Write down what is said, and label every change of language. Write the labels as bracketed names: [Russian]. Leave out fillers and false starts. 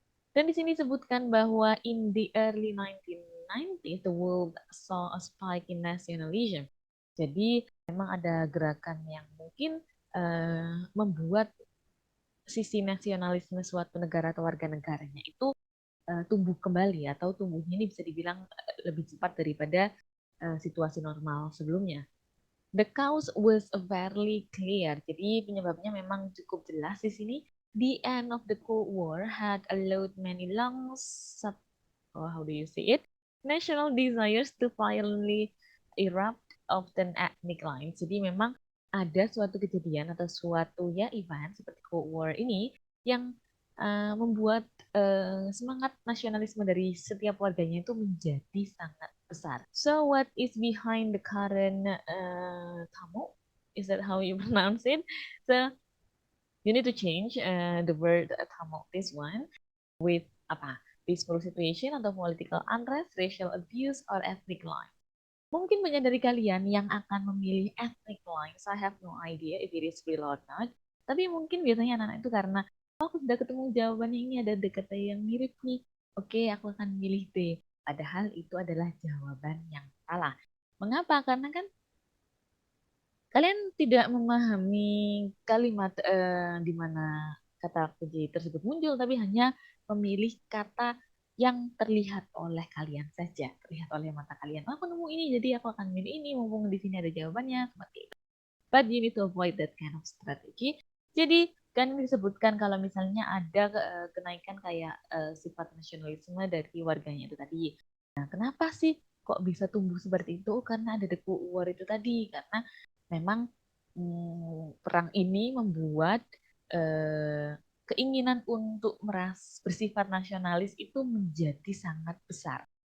[Indonesian] Dan di sini disebutkan bahwa [English] in the early 1990s, the world saw a spike in nationalism. [Indonesian] Jadi memang ada gerakan yang mungkin membuat sisi nasionalisme suatu negara atau warga negaranya itu tumbuh kembali atau tumbuhnya ini bisa dibilang lebih cepat daripada situasi normal sebelumnya. [English] The cause was fairly clear. [Indonesian] Jadi penyebabnya memang cukup jelas di sini. [English] The end of the Cold War had allowed many long how do you say it? National desires to violently erupt often ethnic lines. [Indonesian] Jadi memang ada suatu kejadian atau suatu ya event seperti Cold War ini yang membuat semangat nasionalisme dari setiap warganya itu menjadi sangat besar. [English] So what is behind the current tamu? Is that how you pronounce it? So you need to change the word tamu this one with apa? Peaceful situation atau political unrest, racial abuse, or ethnic line. [Indonesian] Mungkin banyak dari kalian yang akan memilih ethnic lines. [English] I have no idea if it is real or not. [Indonesian] Tapi mungkin biasanya anak-anak itu karena oh, aku sudah ketemu jawabannya ini ada kata yang mirip nih. Oke, aku akan milih D. Padahal itu adalah jawaban yang salah. Mengapa? Karena kan kalian tidak memahami kalimat di mana kata kunci tersebut muncul, tapi hanya memilih kata yang terlihat oleh kalian saja, terlihat oleh mata kalian. Oh, aku nemu ini, jadi aku akan milih ini, mumpung di sini ada jawabannya, seperti itu. [English] But you need to avoid that kind of strategy. [Indonesian] Jadi, kan disebutkan kalau misalnya ada kenaikan kayak sifat nasionalisme dari warganya itu tadi. Nah, kenapa sih kok bisa tumbuh seperti itu? Karena ada deku war itu tadi. Karena memang perang ini membuat keinginan untuk bersifat nasionalis itu menjadi sangat besar.